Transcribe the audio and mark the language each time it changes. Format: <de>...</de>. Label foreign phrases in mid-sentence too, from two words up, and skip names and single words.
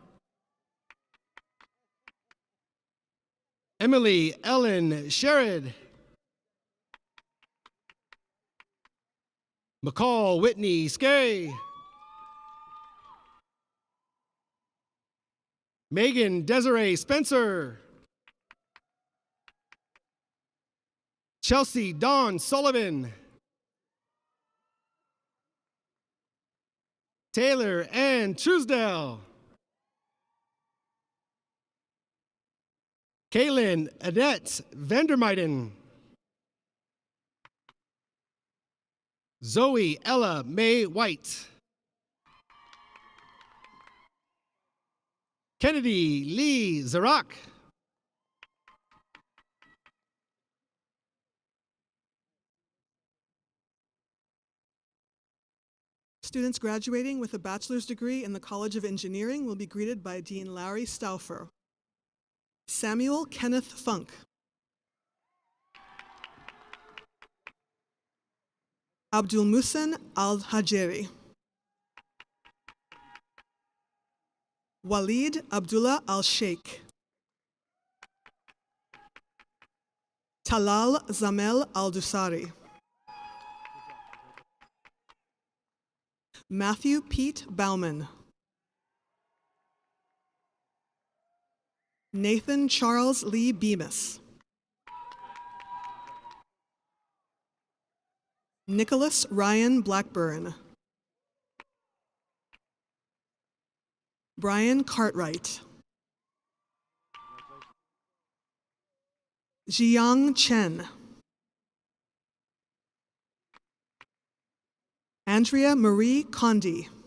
<en>Emily Ellen Sherrod. McCall Whitney Skay. Megan Desiree Spencer. Chelsea Dawn Sullivan. Taylor Ann Truesdell. Kaylin Annette Vandermeiden. Zoe Ella Mae White. Kennedy Lee Zarak. Students graduating with a bachelor's degree in the College of Engineering will be greeted by Dean Larry Stauffer. Samuel Kenneth Funk. Abdul Muhsin Al-Hajeri. Walid Abdullah Al-Sheikh. Talal Zamel Al-Dusari. Matthew Pete Bauman. Nathan Charles Lee Bemis. Nicholas Ryan Blackburn. Brian Cartwright. Jiang Chen. Andrea Marie Condi.</en>